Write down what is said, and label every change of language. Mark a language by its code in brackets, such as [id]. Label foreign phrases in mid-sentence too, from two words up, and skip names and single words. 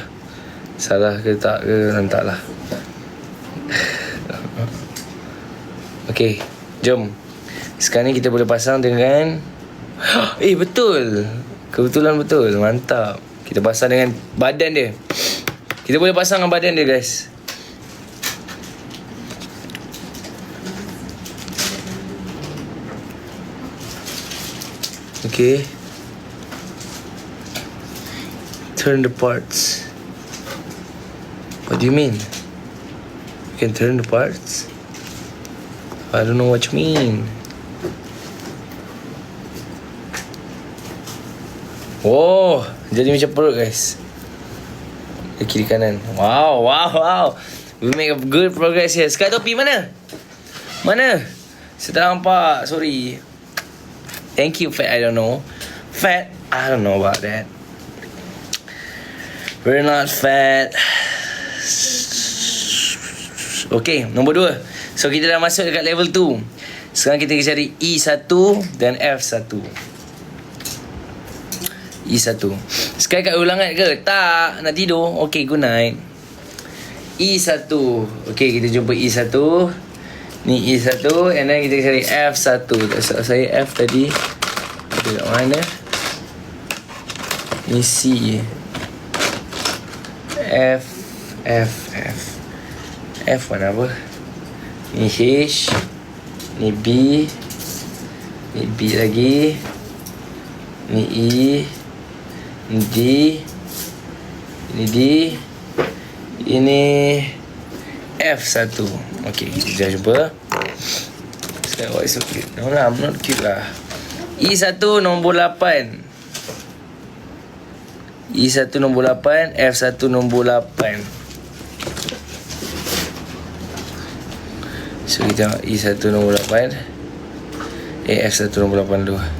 [ms] Salah ke tak ke, entahlah. Okay, jom. Sekarang ni kita boleh pasang dengan betul. Kebetulan betul. Mantap. Kita pasang dengan badan dia. Kita boleh pasang dengan badan dia, guys. Okay. [en] Turn the parts. What do you mean? You can turn the parts? I don't know what you mean. [ms] Oh, jadi macam perut, guys. Kiri kanan. Wow. [en] We make a good progress here. [ms] Sekarang topi mana? Saya tak nampak. [en] Sorry. Thank you, Fat. I don't know. Fat? I don't know about that. We're not fat. [ms] Okay, nombor 2. So kita dah masuk dekat level 2. Sekarang kita cari E1 dan F1. E1. Sekarang kat ulangan ke? Tak. Nak tidur? [en] Okay, good night. E1. [ms] Okay, kita jumpa E1. Ni E1. [en] And then [ms] kita cari F1. Tak salah saya F tadi. Ada kat mana? Ni C. F mana apa? Ni H. Ni B. Ni B lagi. Ni E. Ni D. Ini D. Ini F1. Okay, kita dah jumpa. [en] Sekarang what is so cute? No lah, I'm not cute lah. E1 nombor 8. [ms] E1 nombor 8. F1 nombor 8. So kita tengok E1 nombor 8. F1 nombor 8 dulu.